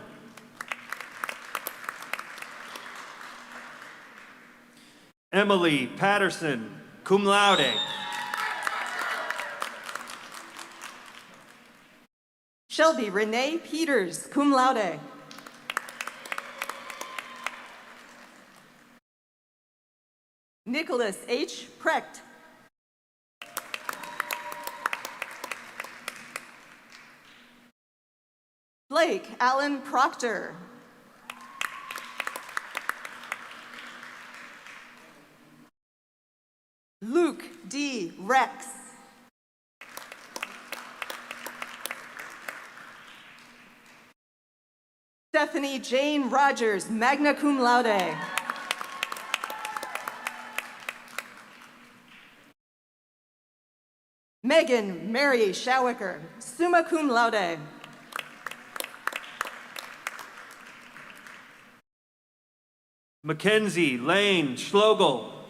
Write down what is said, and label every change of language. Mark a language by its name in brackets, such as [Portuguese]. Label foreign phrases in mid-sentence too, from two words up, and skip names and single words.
[English] Emily Patterson, [Latin] cum laude. [English] Shelby Renee Peters, [Latin] cum laude. [English] Nicholas H. Precht. Blake Allen Proctor. Luke D. Rex. Stephanie Jane Rogers, [Latin] magna cum laude. [English] Megan Mary Schowicker, [Latin] summa cum laude. [English] Mackenzie Lane Schlogel.